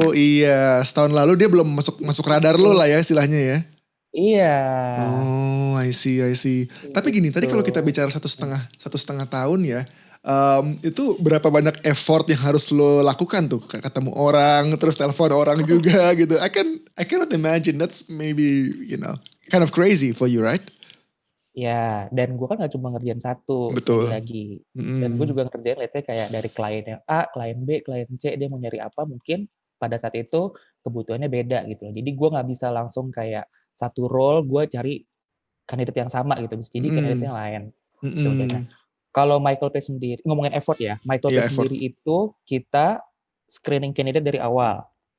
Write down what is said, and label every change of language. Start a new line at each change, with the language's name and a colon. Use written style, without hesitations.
Indonesian: Oh iya, setahun lalu dia belum masuk radar lo lah ya istilahnya ya. Iya.
English: Oh, I see.
Indonesian: Tapi gini, tadi kalau kita bicara 1,5 tahun ya, Itu berapa banyak effort yang harus lo lakukan tuh, ketemu orang, terus telepon orang juga gitu.
English: I cannot imagine. That's maybe kind of crazy for you, right?
Indonesian: Ya, dan gue kan gak cuma ngerjain satu, Betul. lagi-lagi. Dan gue juga ngerjain,
English: let's say
Indonesian: kayak dari klien yang A, klien B, klien C, dia mau nyari apa, mungkin pada saat itu kebutuhannya beda gitu. Jadi gue gak bisa langsung kayak satu role, gue cari kandidat yang sama gitu. Jadi kandidatnya yang lain. Nah, kalau Michael Page sendiri, ngomongin effort ya, Michael Page sendiri itu kita screening kandidat dari awal.